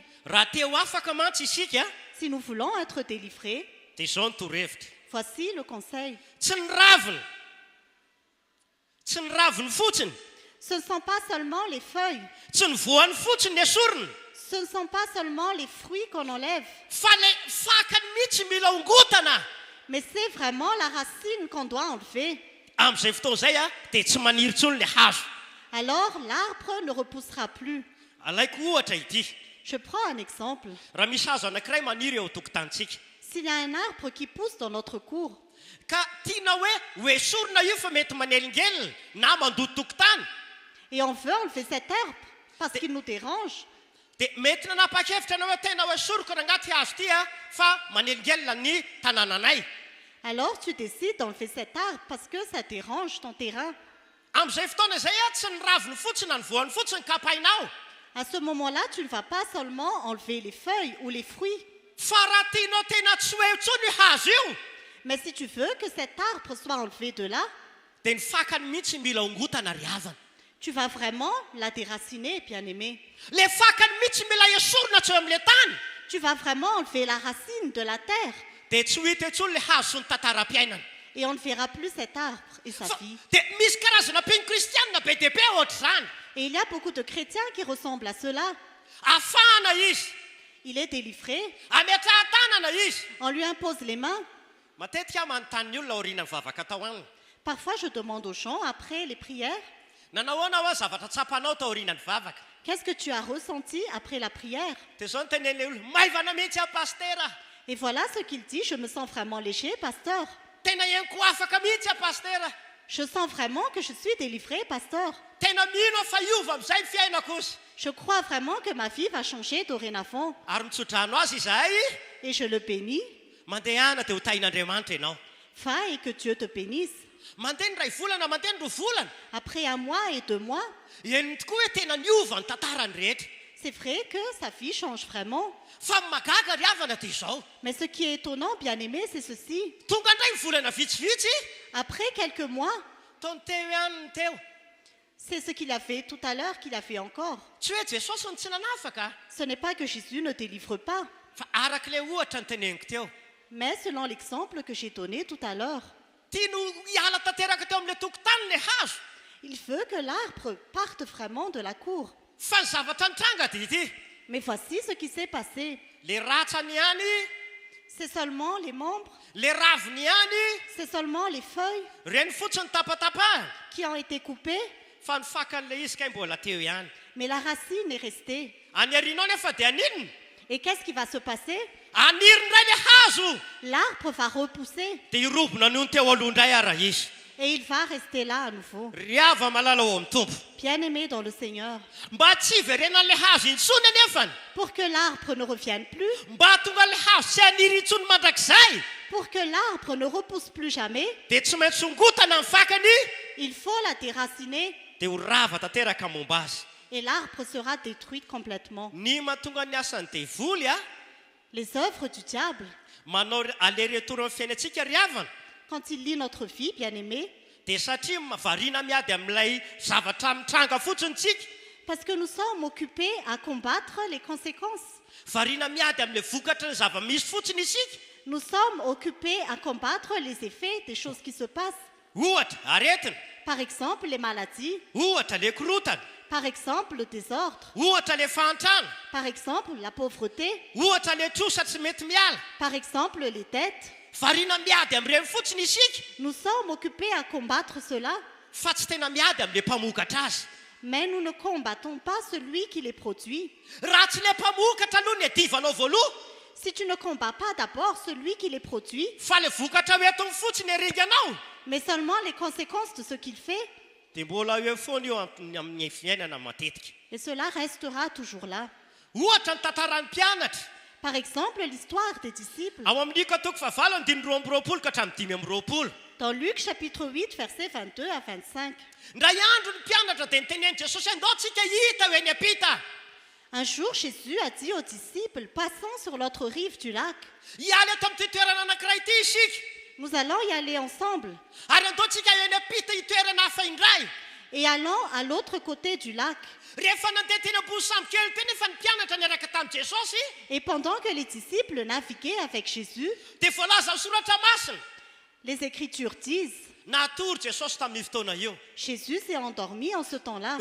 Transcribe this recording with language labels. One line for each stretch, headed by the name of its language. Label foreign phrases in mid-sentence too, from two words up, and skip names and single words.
Malagasy: raha teo afaka mantsy isika
French: Si nous voulons être délivrés,
Malagasy: dia izao ny torohevitra.
French: voici le conseil.
Malagasy: Tsy ny raviny fotsiny,
French: Ce ne sont pas seulement les feuilles,
Malagasy: tsy ny voany fotsiny ny esorina,
French: ce ne sont pas seulement les fruits qu'on enlève,
Malagasy: fa le fakany mihitsy mila ongotana.
French: mais c'est vraiment la racine qu'on doit enlever.
Malagasy: Amin'izay fotoana izay dia tsy maniry intsony le hazo.
French: Alors l'arbre ne repoussera plus.
Malagasy: Alaiko ohatra ity.
French: Je prends un exemple.
Malagasy: Raha misy hazo anankiray maniry eo tokotanintsika
French: S'il y a un arbre qui pousse dans notre cour
Malagasy: ka tiana hoe ho esorina io fa mety manelingelina na mandoto tokotany,
French: et on veut enlever cet arbre parce qu'il nous dérange,
Malagasy: dia mety nanapa-kevitra anao hoe tena ho esoriko nanaty hazo ity fa manelingelina ny tanànanay.
French: alors tu décides d'enlever cet arbre parce que ça dérange ton terrain.
Malagasy: Amin'izay fotoana izay tsy ny raviny fotsiny na ny voany fotsiny kapainao,
French: À ce moment-là, tu ne vas pas seulement enlever les feuilles ou les fruits,
Malagasy: fa raha tianao tena tsy ho eo intsony io hazo io
French: mais si tu veux que cet arbre soit enlevé de là,
Malagasy: dia ny fakany mihitsy mila ongotana ry havana.
French: tu vas vraiment la déraciner, bien-aimé.
Malagasy: Le fakany mihitsy mila esorina tsy eo amin'ilay tany
French: Tu vas vraiment enlever la racine de la terre
Malagasy: dia tsy ho hita intsony le hazo sy ny tantaram-piainana.
French: et on ne verra plus cet arbre et sa vie.
Malagasy: Dia misy karazana mpino kristianina be dia be ohatr'izany.
French: Et il y a beaucoup de chrétiens qui ressemblent à cela.
Malagasy: Afahana izy,
French: Il est délivré,
Malagasy: ametrahan-tanana izy.
French: on lui impose les mains.
Malagasy: Matetika manontany ny olona aoriana ny vavaka atao aminy.
French: Parfois, je demande aux gens, après les prières,
Malagasy: Nanahoana hoe zavatra tsapanao tao aoriana ny vavaka.
French: qu'est-ce que tu as ressenti après la prière?
Malagasy: Dia izao ny tenen'ilay olona, maivana mihitsy pastera.
French: Et voilà ce qu'il dit, je me sens vraiment léger, pasteur.
Malagasy: Tena henoko afaka mihitsy pastera.
French: Je sens vraiment que je suis délivré, pasteur.
Malagasy: Tena mino fa iova amin'izay ny fiainako ozy.
French: Je crois vraiment que ma vie va changer dorénavant.
Malagasy: Ary mitsodrano azy izahay
French: Et je le bénis.
Malagasy: mandehana dia ho tain'Andriamanitra ianao.
French: Va et que Dieu te bénisse.
Malagasy: Mandeha ny ray volana, mandeha ny roa volana.
French: Après 1 mois et 2 mois,
Malagasy: Henony tokoa hoe tena niova ny tantarany rehetra.
French: c'est vrai que sa vie change vraiment.
Malagasy: Fa magaga ry havana dia izao.
French: Mais ce qui est étonnant, bien-aimé, c'est ceci.
Malagasy: Tonga indray ny volana vitsivitsy.
French: Après quelques mois,
Malagasy: Taony teo ihany ny teo.
French: c'est ce qu'il a fait tout à l'heure qu'il a fait encore.
Malagasy: Tsy hoe Jesosy ny tsy nanafaka,
French: Ce n'est pas que Jésus ne délivre pas,
Malagasy: fa arak'ilay ohatra ny teneniko teo.
French: mais selon l'exemple que j'ai donné tout à l'heure.
Malagasy: Tiano hiala tanteraka teo amin'ilay tokotany ny hazo.
French: Il veut que l'arbre parte vraiment de la cour.
Malagasy: Fa ny zavatra nitranga dia ity.
French: Mais voici ce qui s'est passé.
Malagasy: Le ratsany ihany,
French: C'est seulement les membres,
Malagasy: le raviny ihany,
French: c'est seulement les feuilles
Malagasy: reny fotsiny tapatapahana.
French: qui ont été coupées,
Malagasy: Fa ny fakan'ilay izy kay mbola teo ihany.
French: mais la racine est restée.
Malagasy: Any arinao nefa dia aninona?
French: Et qu'est-ce qui va se passer?
Malagasy: Aniry indray le hazo.
French: L'arbre va repousser
Malagasy: Dia irobona noho ny teo aloha indray ara izy.
French: et il va rester là à nouveau.
Malagasy: Ry hava malala ao amin'ny tompo.
French: Bien-aimé dans le Seigneur,
Malagasy: Mba tsy hiverenan'ilay hazo intsony anefany.
French: pour que l'arbre ne revienne plus,
Malagasy: Mba tonga le hazo tsy haniry intsony mandrakizay.
French: pour que l'arbre ne repousse plus jamais,
Malagasy: Dia tsy maintsy ongotana ny fakany.
French: il faut la déraciner
Malagasy: Dia ho rava tanteraka momba azy.
French: et l'arbre sera détruit complètement.
Malagasy: Ny mahatonga ny asan'ny devoly
French: Les œuvres du diable,
Malagasy: manao aller-retour amin'ny fiainantsika ry havana.
French: quand il lit notre vie, bien-aimé,
Malagasy: Dia satria variana miady amin'ilay zavatra mitranga fotsiny tsika.
French: parce que nous sommes occupés à combattre les conséquences.
Malagasy: Variana miady amin'ilay vokatra ny zava-misy fotsiny isika.
French: Nous sommes occupés à combattre les effets des choses qui se passent.
Malagasy: Ohatra aretina,
French: Par exemple, les maladies,
Malagasy: ohatra le korotana,
French: par exemple, le désordre,
Malagasy: ohatra le fahantrana,
French: par exemple, la pauvreté,
Malagasy: ohatra le trosa tsy mety miala.
French: par exemple, les dettes.
Malagasy: Variana miady amin'ireny fotsiny isika.
French: Nous sommes occupés à combattre cela,
Malagasy: Fa tsy tena miady amin'ilay mpamokatra azy.
French: mais nous ne combattons pas celui qui les produit.
Malagasy: Raha tsy le mpamokatra aloha ny adivanao voaloha,
French: Si tu ne combats pas d'abord celui qui les produit,
Malagasy: fa le vokatra hoe atony fotsiny aringanao,
French: mais seulement les conséquences de ce qu'il fait,
Malagasy: dia mbola eo foana io amin'ny fiainana matetika.
French: et cela restera toujours là.
Malagasy: Ohatra ny tantaran'ny mpianatra,
French: Par exemple, l'histoire des disciples.
Malagasy: ao amin'ny katoko fahavalo andiny roa amby roapolo ka hatramin'ny dimy amby roapolo
French: Dans Luc chapitre 8, versets 22 à 25.
Malagasy: ndray andro ny mpianatra dia niteneny Jesosy andao tsika hita hoe ny apita
French: Un jour, Jésus a dit aux disciples, passons sur l'autre rive du lac.
Malagasy: hialy eto amin'ity toerana anankiray ity isika
French: Nous allons y aller ensemble.
Malagasy: ary andaontsika hoe ny apita itoerana hafa indray
French: Et allons à l'autre côté du lac.
Malagasy: rehefa nandeha teny ambony sambo kely teny efa ny mpianatra niaraka tamin'i Jesosy
French: Et pendant que les disciples naviguaient avec Jésus,
Malagasy: dia voalaza ny soratra masina
French: les Écritures disent,
Malagasy: natory Jesosy tamin'ny fotoana io
French: Jésus s'est endormi en ce temps-là.